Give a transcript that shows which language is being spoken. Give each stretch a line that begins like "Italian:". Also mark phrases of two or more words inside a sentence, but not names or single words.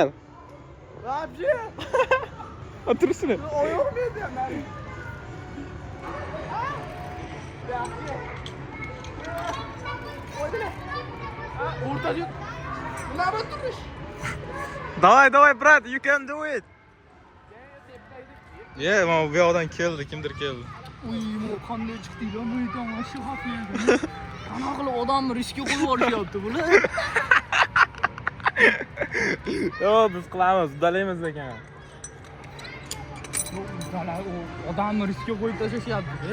Uzbek: Rabji. O'tirishni. Oyoq berdim. O'rtaga. Nima turish?
Russian: Давай, брат,
English: you can do it. Yeah,
Uzbek: mana bu yoqdan keldi, kimdir keldi. Uy, bu qanday chiqdinglar bu yerdan shu xavfli. Qanaqa qilib odamni riskga qo'yib yuborishyapti bular? Yo, biz qilamiz, uddalaymiz ekan. Odamni riskga qo'yib tashlashyapti.